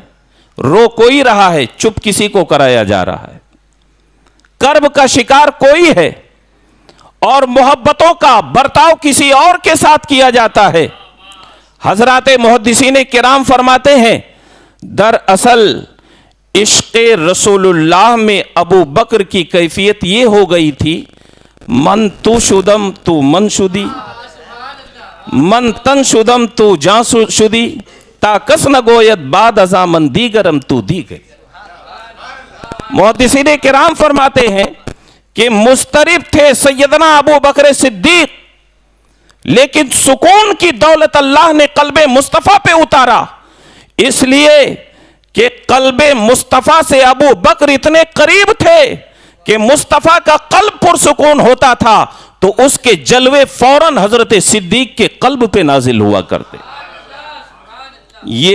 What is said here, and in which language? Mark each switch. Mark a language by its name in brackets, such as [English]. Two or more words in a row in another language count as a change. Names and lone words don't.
[Urdu] رو کوئی رہا ہے، چپ کسی کو کرایا جا رہا ہے، کرب کا شکار کوئی ہے اور محبتوں کا برتاؤ کسی اور کے ساتھ کیا جاتا ہے۔ حضرات محدثین کرام فرماتے ہیں دراصل عشق رسول اللہ میں ابو بکر کی کیفیت یہ ہو گئی تھی، [Persian] من تو شدم تو من شدی، من تن شدم تو جان شدی، تا کس نہ گوید بعد ازاں من دیگرم تو دیگر۔ [Urdu] محدثین کرام فرماتے ہیں کہ مضطرب تھے سیدنا ابو بکر صدیق، لیکن سکون کی دولت اللہ نے قلب مصطفیٰ پہ اتارا، اس لیے کہ قلب مصطفیٰ سے ابو بکر اتنے قریب تھے کہ مصطفیٰ کا قلب پرسکون ہوتا تھا تو اس کے جلوے فوراً حضرت صدیق کے قلب پہ نازل ہوا کرتے۔